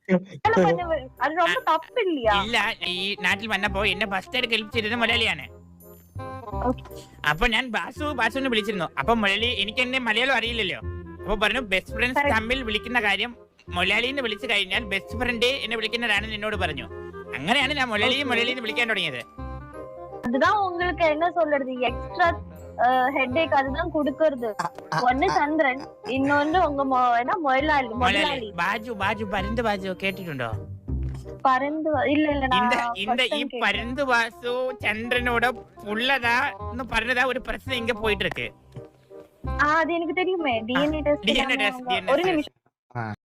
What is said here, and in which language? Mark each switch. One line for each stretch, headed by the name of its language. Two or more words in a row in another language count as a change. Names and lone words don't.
Malayalam: ഇല്ല, ഈ നാട്ടിൽ വന്നപ്പോ എന്നെ ഫസ്റ്റ് ആയിട്ട് ഹെൽപ്പ് ചെയ്തത് മൊലാലിയാണ്. അപ്പൊ ഞാൻ ബാസുവിനെ വിളിച്ചിരുന്നു. അപ്പൊ മൊലാലി, എനിക്ക് എന്നെ മലയാളം അറിയില്ലല്ലോ, അപ്പൊ പറഞ്ഞു
English: best friends
Malayalam: തമ്മിൽ വിളിക്കുന്ന കാര്യം മൊലാലിന്ന് വിളിച്ചു കഴിഞ്ഞാൽ
English: best friend
Malayalam: എന്നെ വിളിക്കുന്നതാണെന്ന് എന്നോട് പറഞ്ഞു. അങ്ങനെയാണ് ഞാൻ മൊലാലിന്ന് വിളിക്കാൻ തുടങ്ങിയത്.
Tamil: அதுதான் உங்களுக்கு என்ன சொல்றது,
English: extra headache
Tamil: அதுதான் கொடுக்கிறது. ஒன்னு சந்திரன், இன்னொன்னு உங்க மொயலாளி
Malayalam: ബാജു പരന്ത് ബാജു കേട്ടിട്ടുണ്ടോ?
Tamil: பறந்து இல்ல இந்த பரந்து வாசு சந்திரனோட புள்ளதான்னு
Malayalam: പറഞ്ഞതാ ഒരു പ്രശ്നം ഇങ്ങ പോയിട്ട്
Tamil: இருக்கு. அது எனக்கு தெரியுமே.
English: DNA test.
Tamil: ஒரு நிமிஷம்.